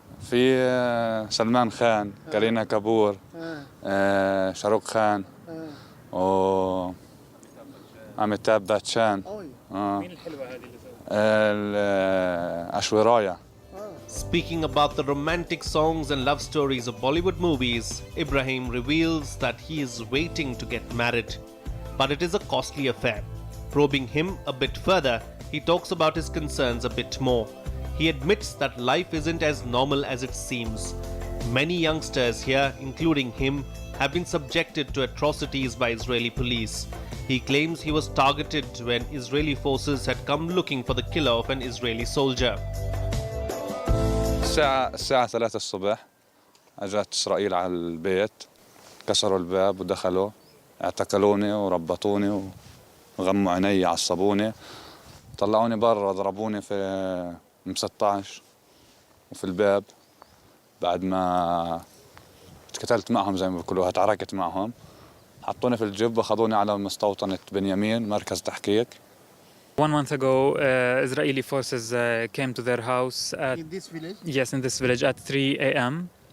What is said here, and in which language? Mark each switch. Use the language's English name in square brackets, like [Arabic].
[Arabic] في سلمان خان، كارينا كابور، شاروخ خان و أميتاب باتشان. مين الحلوة هذه اللي أشورايا. [English] Speaking about the romantic songs and love stories of Bollywood movies, Ibrahim reveals that he is waiting to get married. But it is a costly affair. Probing him a bit further, he talks about his concerns a bit more. He admits that life isn't as normal as it seems. Many youngsters here, including him, have been subjected to atrocities by Israeli police. He claims he was targeted when Israeli forces had come looking for the killer of an Israeli soldier. [Arabic] الساعة 3 الصبح أجت إسرائيل على البيت، كسروا الباب ودخلوا، اعتقلوني وربطوني وغموا عيني عصبوني، طلعوني برا ضربوني في M16 وفي الباب. بعد ما اتقتلت معهم زي ما بيقولوا، اتعاركت معهم، حطوني في الجب وأخذوني على مستوطنة بنيامين مركز تحقيق. [English] 1 month ago, Israeli forces came to their house at, In this village? yes, in this village at 3 a.m.